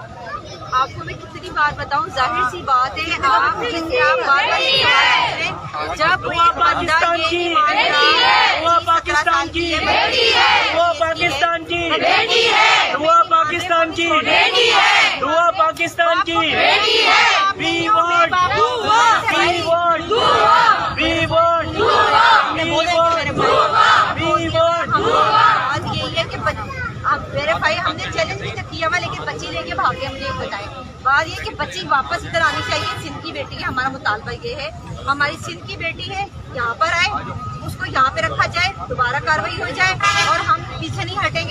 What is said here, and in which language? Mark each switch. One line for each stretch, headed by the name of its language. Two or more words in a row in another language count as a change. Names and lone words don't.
Urdu: آپ کو میں کتنی بار بتاؤں, ظاہر سی بات ہے آپ بار بار جب وہ پاکستان کی, وہ پاکستان کی, وہ پاکستان کی, وہ پاکستان کی, وہ پاکستان کی.
English: We want, we want, we want, we want.
Urdu: بات یہی ہے کہ میرے بھائی ہم نے چیلنج بھی کیا ہوا لیکن بچی لے کے بھاگے. مجھے بتائیں بات یہ کہ بچی واپس ادھر آنی چاہیے. سندھ کی بیٹی ہے, ہمارا مطالبہ یہ ہے, ہماری سندھ کی بیٹی ہے, یہاں پر آئے, اس کو یہاں پہ رکھا جائے, دوبارہ کاروائی ہو جائے اور ہم پیچھے نہیں ہٹیں گے.